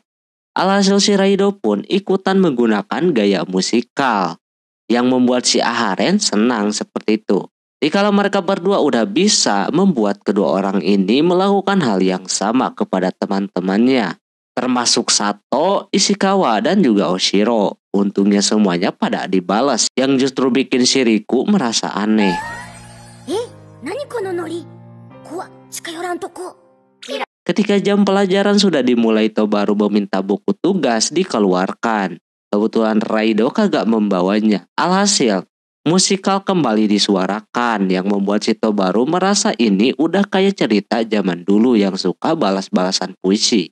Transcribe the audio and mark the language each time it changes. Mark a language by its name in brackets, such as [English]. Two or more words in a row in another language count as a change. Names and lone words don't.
[Indonesian] Alhasil si Raido pun ikutan menggunakan gaya musikal yang membuat si Aharen senang seperti itu. Dikala mereka berdua udah bisa membuat kedua orang ini melakukan hal yang sama kepada teman-temannya, termasuk Sato, Ishikawa, dan juga Oshiro. Untungnya semuanya pada dibalas, yang justru bikin si Riku merasa aneh. [Japanese] 何このノリ怖っ近寄らんとこ [Indonesian] Ketika jam pelajaran sudah dimulai, Tobaru meminta buku tugas dikeluarkan. Kebetulan Raido kagak membawanya. Alhasil, musikal kembali disuarakan yang membuat si Tobaru merasa ini udah kayak cerita zaman dulu yang suka balas-balasan puisi.